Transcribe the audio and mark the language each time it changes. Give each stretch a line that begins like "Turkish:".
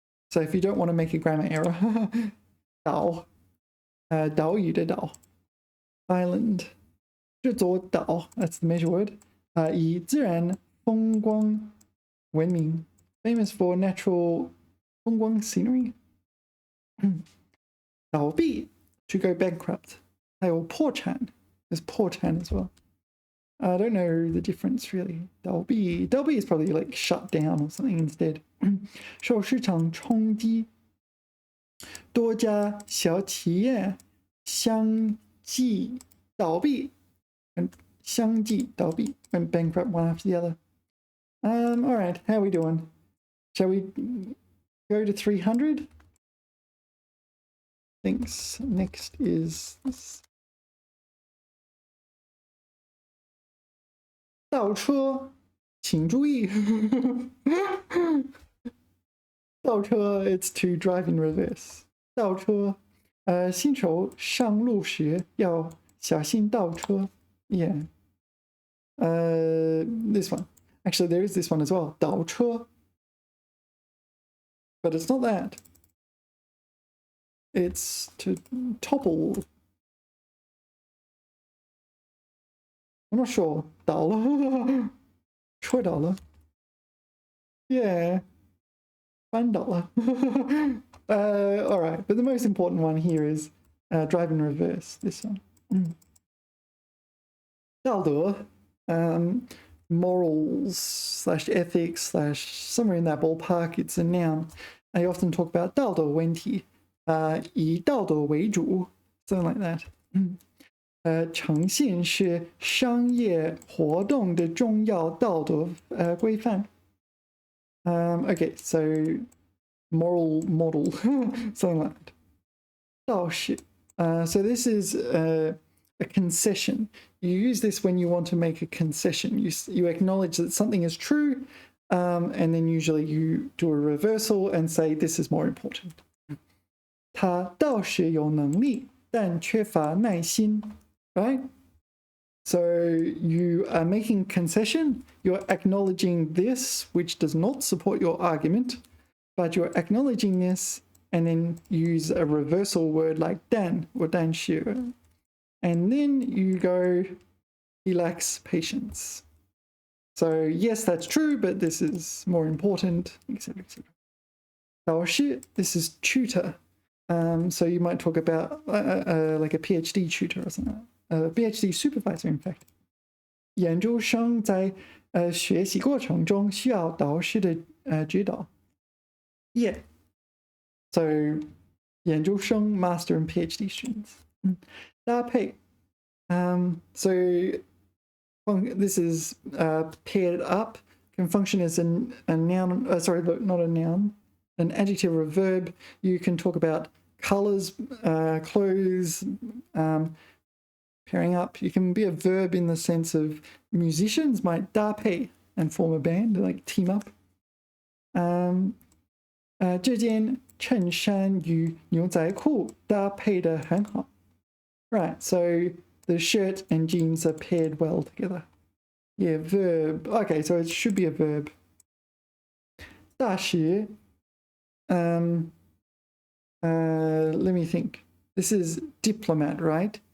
English: So if you don't want to make a grammar error,
Chinese: 岛屿的岛
English: island
Chinese: 这座岛
English: that's the measure word
Chinese: 以自然风光闻名
English: famous for natural 风光 scenery 倒闭 to go bankrupt
Chinese: 还有破产
English: there's 破产 as well I don't know the difference really. 倒闭 is probably like shut down or something instead.
Chinese: 受市场冲击，多家小企业相继倒闭，相继倒闭
English: went bankrupt one after the other. All right, how are we doing? Shall we go to 300? Thanks. Next is this.
Chinese: 倒车，请注意。
English: 倒车 it's to drive in reverse.
Chinese: 倒车，新手上路时要小心倒车。
English: Yeah. This one. Actually, there is this one as well.
Chinese: 倒车。
English: But it's not that. It's to topple. I'm not sure.
Chinese: 倒了，摔倒了。
English: Yeah.
Chinese: 翻倒了。
English: All right, but the most important one here is drive in reverse. This one. 道德, morals slash ethics slash somewhere in that ballpark. It's a noun. I often talk about
Chinese: 道德问题, 以道德为主,
English: something like that.
Chinese: 诚信是商业活动的重要道德规范.
English: Okay, so moral model, something like that. 道士.So this is a concession. You use this when you want to make a concession. You acknowledge that something is true, and then usually you do a reversal and say this is more important.
Chinese: 他倒是有能力，但缺乏耐心, right?
English: So you are making concession, you're acknowledging this, which does not support your argument, but you're acknowledging this and then use a reversal word like 但 or 但是. And then you go, he lacks patience. So yes, that's true, but this is more important, etc., etc. 导师, this is tutor. So you might talk about like a PhD tutor or something. A PhD supervisor, in fact.
Chinese: 研究生在学习过程中需要导师的指导.
English: Yeah. So 研究生, master and PhD students.
Chinese: 搭配.
English: So this is paired up, can function as a noun, sorry, not a noun, an adjective or a verb. You can talk about colors, clothes, pairing up. You can be a verb in the sense of musicians might 搭配 and form a band, like team up.
Chinese: 这件衬衫与牛仔裤搭配得很好.
English: Right, so the shirt and jeans are paired well together. Yeah, verb. Okay, so it should be a verb. 大学. Let me think. This is diplomat, right?